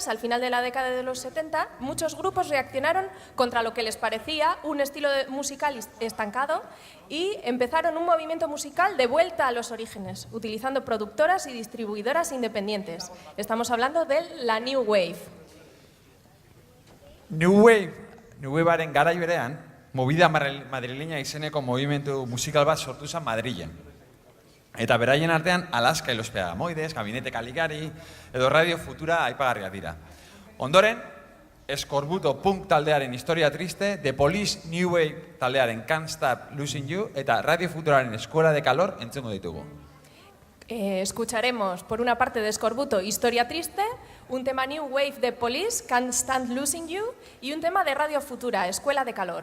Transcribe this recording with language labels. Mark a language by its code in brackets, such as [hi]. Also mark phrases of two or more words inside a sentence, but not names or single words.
[es] Al final de la década de los 70, muchos grupos reaccionaron contra lo que les parecía un estilo musical estancado y empezaron un movimiento musical de vuelta a los orígenes, utilizando productoras y distribuidoras independientes. Estamos hablando de la [en] New Wave. [eu] New Wavearen garai berean, [es] movida madrileña [eu] izeneko movimentu musikal bat sortu zen Madrilen. Eta beraien artean Alaska y los Pegamoides, Gabinete Caligari edo Radio Futura aipagarriak dira. Ondoren, Eskorbuto punk taldearen Historia Triste, The Police [en] New Wave [eu] taldearen Can't Stop Losing You eta Radio Futuraren Escuela de Calor entzungo ditugu. [es] Escucharemos por una parte de Eskorbuto Historia Triste, un tema [en] New Wave [es] de Police, Can't Stand Losing You, y un tema de Radio Futura, Escuela de Calor.